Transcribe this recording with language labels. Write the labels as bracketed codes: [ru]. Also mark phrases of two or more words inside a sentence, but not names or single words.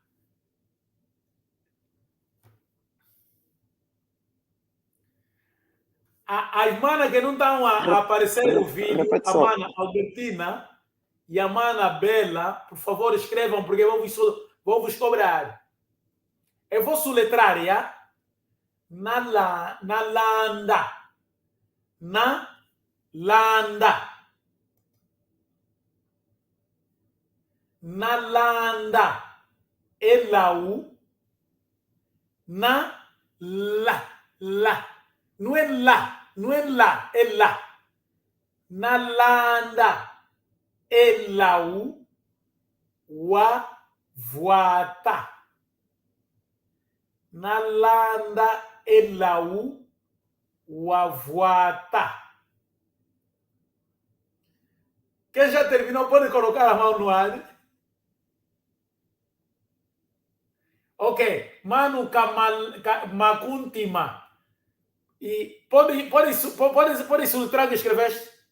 [pt] A irmã que não estão a aparecer no vídeo, a mana Albertina e a mana Bela, por favor, escrevam, porque eu vou vos cobrar. Eu vou soletrar, já? Nalanda. Nalanda. Nalanda. Elau. Na. La. Não é lá. Não é lá. É lá. Nalanda. Elau. Wavoata. Nalanda. Elau. Wavoata. Quem já terminou pode colocar a mão no ar. Ok. Manu Makuntima. E pode soltar o que escreveste?